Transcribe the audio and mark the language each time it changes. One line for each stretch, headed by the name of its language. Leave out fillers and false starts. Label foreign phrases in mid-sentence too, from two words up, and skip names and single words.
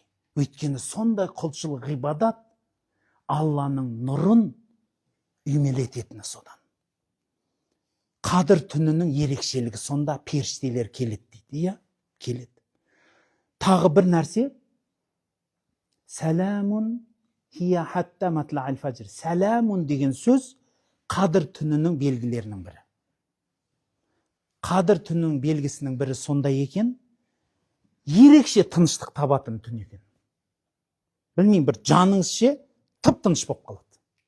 Kazakh: Өйткені сондай құлшылық ғибадат Алланың нұрын үймелететіні содан. Қадір түнінің ерекшелігі сонда, періштелер келеді дейді. Иә, келеді. Тағы бір нәрсе,
Arabic: سلام هي حتى مطلع الفجر.
Kazakh: Сәләмун деген сөз қадір түнінің белгілерінің бірі. Қадір түнінің белгісінің бірі сондай екен, ерекше тыныштық табатын түн екен. Білмеймін, бір жаныңыз тып-тыныш болып қалады.